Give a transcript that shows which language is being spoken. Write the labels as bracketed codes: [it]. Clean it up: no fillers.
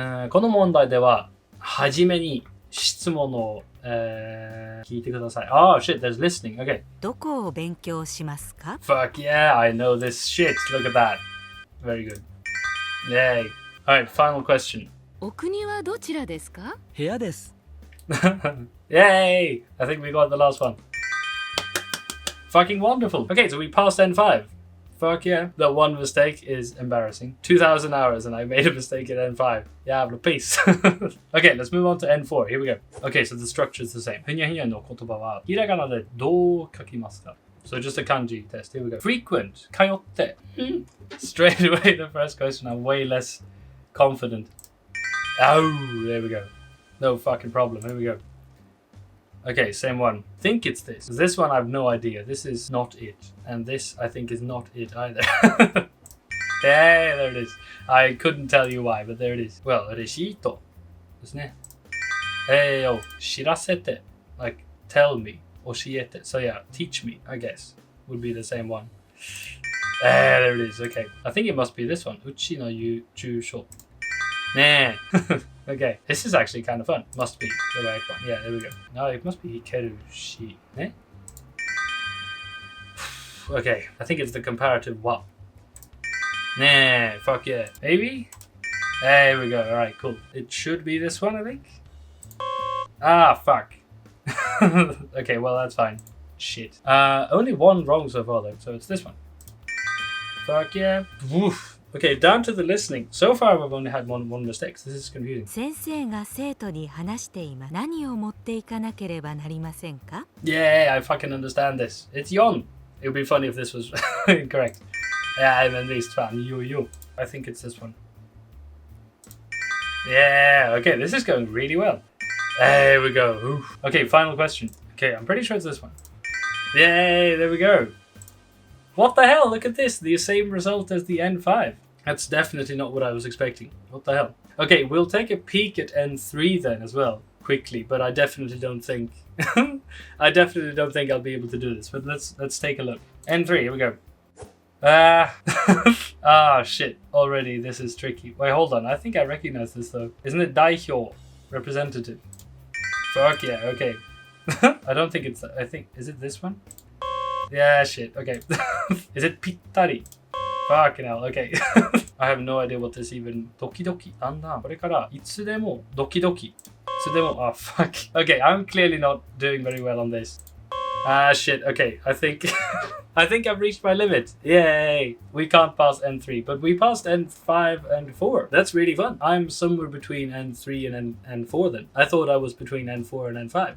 [ja] この問題では、はじめに質問を、聞いてください. [en] Oh shit, there's listening. Okay. [ja] どこを勉強しますか? [en] Fuck yeah, I know this shit. Look at that. Very good. Yay. Alright, final question. [ja] お国はどちらですか? 部屋です。 [en] Yay! I think we got the last one. Fucking wonderful. Okay, so we passed N5. Fuck yeah. That one mistake is embarrassing. 2,000 hours and I made a mistake at N5. Yeah, but peace. Okay, let's move on to N4. Here we go. Okay, so the structure is the same. [ja] ふにゃふにゃの言葉はひらがなでどう書きますか? [en] So just a kanji test. Here we go. Frequent. 通って. Straight away, the first question, I'm way less confident. Oh, there we go. No fucking problem. Here we go. Okay, same one. Think it's this. This one I have no idea. This is not it. And this I think is not it either. Yeah, there it is. I couldn't tell you why, but there it is. [ja] Well, レシートですね. [en] Hey, yo, 知らせて.Like, tell me. 教えて. So yeah, teach me, I guess. Would be the same one. There it is. Okay. I think it must be this one. [ja] うちの住所.Nah. Okay. [en] This is actually kind of fun. Must be the right one. Yeah, there we go. No, it must be hikeru shi. Eh? Okay. I think it's the comparative wa. Nah. Fuck yeah. Maybe? There we go. Alright, cool. It should be this one, I think. Ah, fuck. Okay, well, that's fine. Shit. Only one wrong so far, though. So it's this one. Fuck yeah. Woof. Okay, down to the listening. So far, I've only had one mistake. This is confusing. [ja] 先生が生徒に話しています。何を持っていかなければなりませんか? [en] Yeah, I fucking understand this. It's yon. It would be funny if this was incorrect. Yeah, I'm at least fan. You. I think it's this one. Yeah, okay, this is going really well. There we go. Oof. Okay, final question. Okay, I'm pretty sure it's this one. Yay, there we go. What the hell? Look at this. The same result as the N5. That's definitely not what I was expecting. What the hell? Okay, we'll take a peek at N3 then as well, quickly, but I definitely don't think I'll be able to do this. But let's take a look. N3, here we go. Ah, shit. Already, this is tricky. Wait, hold on. I think I recognize this though. Isn't it Daihyo? Representative. Fuck yeah, okay. I don't think it's... I think... Is it this one? Yeah, shit. Okay. Is it Pittari? Fucking hell, okay. I have no idea what this even... [ja] Doki-doki. Anda. これからいつでも doki-doki. いつでも... [en] Oh, fuck. Okay, I'm clearly not doing very well on this. Ah, shit. Okay, I think... I think I've reached my limit. Yay! We can't pass N3, but we passed N5 and 4. That's really fun. I'm somewhere between N3 and N4 then. I thought I was between N4 and N5.